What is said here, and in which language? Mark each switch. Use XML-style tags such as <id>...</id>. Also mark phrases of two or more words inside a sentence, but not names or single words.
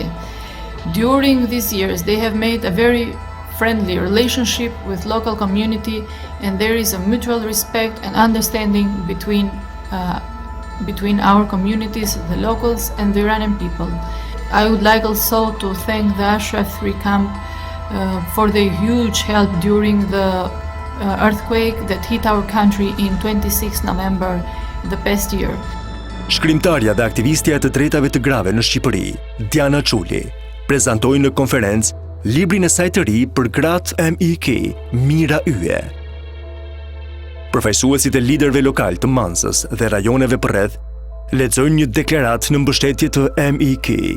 <en>During these years, they have made a very friendly relationship with local community, and there is a mutual respect and understanding between our communities, the locals and the Iranian people. I would like also to thank the Ashraf III camp for their huge help during the earthquake that hit our country in 26 November the past year.</en> <sq>Shkrimtarja dhe aktivistja e të drejtave të grave në Shqipëri, Diana Çuli, prezantoi në konferencë librin e saj të ri për gratë MEK, Mira Yje. Përfaqësuesit e liderëve lokal të Manzës dhe rajoneve përreth lexojnë një deklaratë në mbështetje të MEK.</sq>